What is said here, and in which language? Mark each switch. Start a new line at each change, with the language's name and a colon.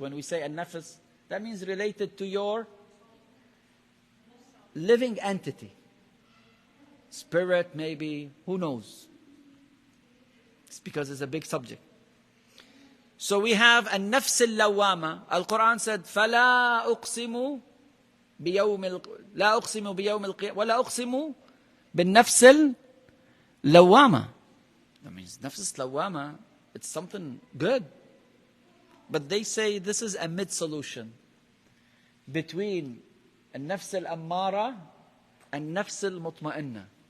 English: When we say an-nafs, that means related to your living entity. Spirit, maybe, who knows? It's because it's a big subject. So we have an-nafs al-lawwama. Al-Quran said,
Arabic: فَلَا أُقْسِمُ لا أقسم بيوم القيامة ولا أقسم بالنفس اللوامة.
English: That means nafs lawama, it's something good. But they say this is a mid-solution between
Arabic: النفس الأمارة
English: and
Arabic: النفس المطمئنة.